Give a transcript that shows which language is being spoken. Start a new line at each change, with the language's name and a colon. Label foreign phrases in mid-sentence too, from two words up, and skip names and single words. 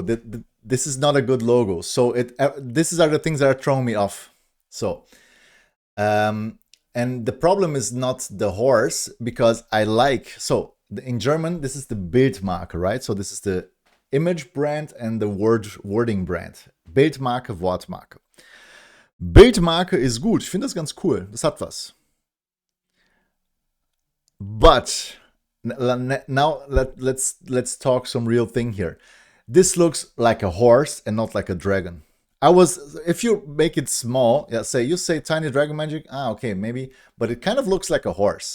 English: This is not a good logo. So these are the things that are throwing me off. So, and the problem is not the horse, because I like, so in German, this is the Bildmarke, right? So this is the image brand and the wording brand.
German: Bildmarke, Wortmarke. Bildmarke ist gut. Ich finde das ganz cool. Das hat was.
English: But now let's talk some real thing here. This looks like a horse and not like a dragon. If you make it small, yeah, you say tiny dragon magic, okay, maybe, but it kind of looks like a horse.